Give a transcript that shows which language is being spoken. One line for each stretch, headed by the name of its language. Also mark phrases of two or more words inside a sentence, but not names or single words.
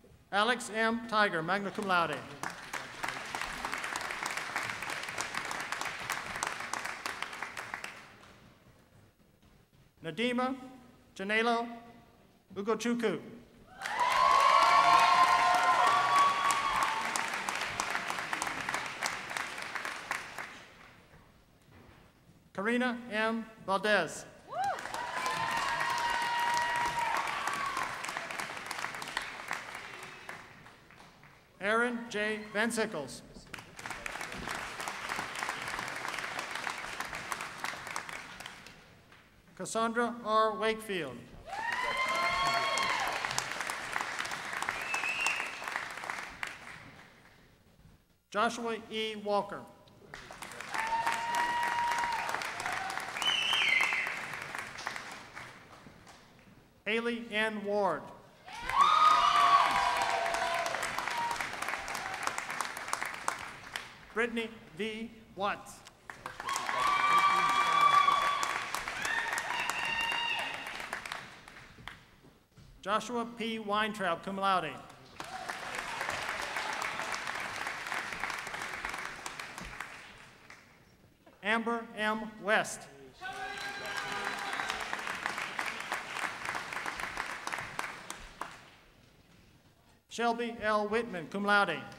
English: Alex M. Tiger,
Latin: magna cum laude.
English: Nadima Janelo Ugochukwu. Karina M. Valdez. Aaron J. Van Sickles. Cassandra R. Wakefield. Joshua E. Walker. Haley N. Ward. Brittany V. Watts. Joshua P. Weintraub,
Latin: cum laude.
English: Amber M. West. Shelby L. Whitman,
Latin: cum laude.